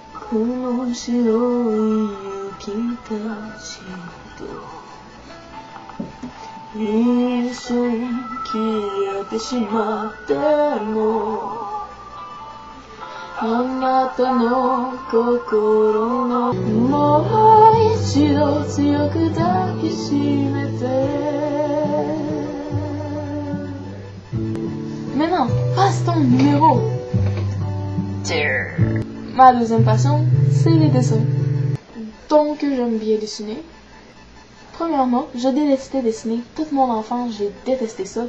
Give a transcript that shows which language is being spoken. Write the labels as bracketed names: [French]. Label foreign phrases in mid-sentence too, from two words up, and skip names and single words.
[Japanese] この白い雪たちと一緒に消えてしまってもあなたの心のもう一度強く抱きしめて。 [French] Maintenant, passe ton numéro 2. Ma deuxième passion, c'est les dessins. Donc, j'aime bien dessiner. Premièrement, je détestais dessiner. Toute mon enfance, j'ai détesté ça.